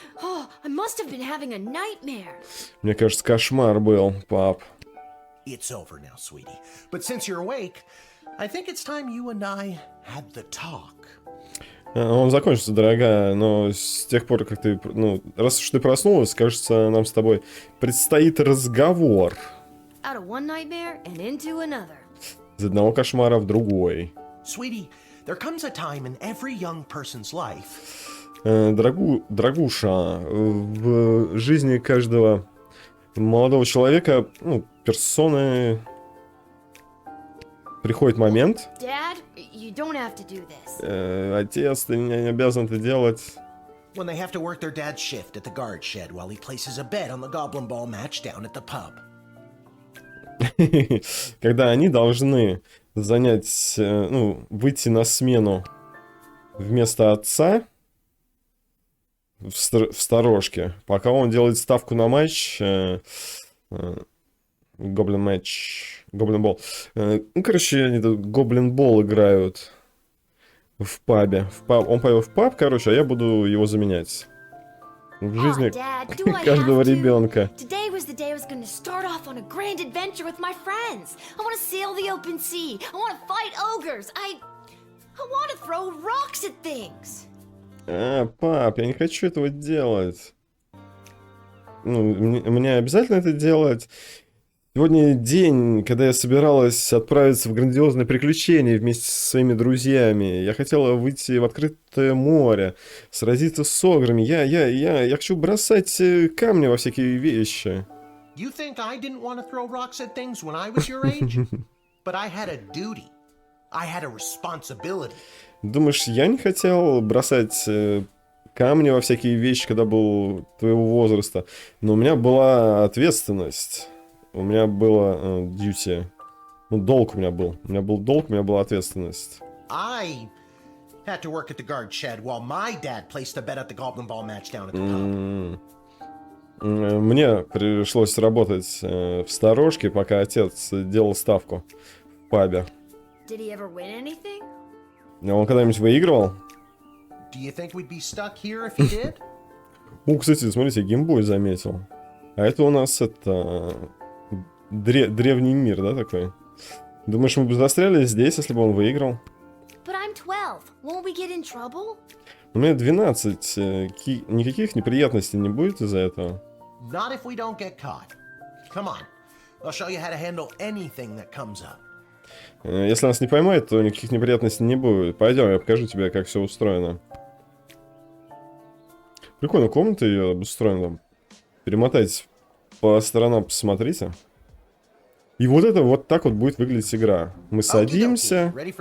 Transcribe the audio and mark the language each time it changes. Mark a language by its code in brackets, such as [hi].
[en] Oh, I must have been having a nightmare. [ru] Мне кажется, кошмар был, пап. [en] It's over now, sweetie. But since you're awake, I think it's time you and I had the talk. [ru] Он закончится, дорогая, но с тех пор, как ты... раз уж ты проснулась, кажется, нам с тобой предстоит разговор. [en] Out of one nightmare and into another. [ru] Из одного кошмара в другой. [en] Sweetie, there comes a time in every young person's life... [ru] Дорогуша, в жизни каждого молодого человека, персоны, приходит момент. [en] Dad, you don't have to do this. [ru] Отец, ты не обязан это делать. [en] When they have to work their dad's shift at the guard shed while he places a bet on the goblin ball match down at the pub. [ru] Когда они должны занять, выйти на смену вместо отца в сторожке, пока он делает ставку на матч, гоблин бол. Короче, они тут гоблин бол играют в пабе. Он поел в паб, короче, а я буду его заменять. В жизни каждого ребенка. [en] Today was the day I was going to start off on a grand adventure with my friends. I want to sail the open sea. I want to fight ogres. I want to throw rocks at things. [ru] Пап, я не хочу этого делать. Мне обязательно это делать. Сегодня день, когда я собиралась отправиться в грандиозное приключение вместе со своими друзьями. Я хотела выйти в открытое море, сразиться с ограми. Я хочу бросать камни во всякие вещи. [en] You think I didn't want to throw rocks at things when I was your age? But I had a duty. I had a responsibility. [ru] Думаешь, я не хотел бросать камни во всякие вещи, когда был твоего возраста? Но у меня была ответственность. У меня было duty. Долг у меня был. У меня был долг, у меня была ответственность. [en] I had to work at the guard shed while my dad placed a bet at the goblin ball match down at the pub. [ru] Мне пришлось работать в сторожке, пока отец делал ставку в пабе. [en] Did he ever win anything? [ru] Он когда-нибудь выигрывал? [en] Do you think we'd be stuck here if he did? [ru] Кстати, смотрите, геймбой заметил. А это у нас древний мир, да, такой? Думаешь, мы бы застряли здесь, если бы он выиграл? [en] But I'm 12. Won't we get in trouble? [ru] У меня 12. Никаких неприятностей не будет из-за этого? [en] Not if we don't get caught. Come on. I'll show you how to handle anything that comes up. [ru] Если нас не поймают, то никаких неприятностей не будет. Пойдем, я покажу тебе, как все устроено. Прикольно, комната ее обустроена. Перемотать по сторонам посмотрите. И вот это вот так вот будет выглядеть игра. Мы садимся.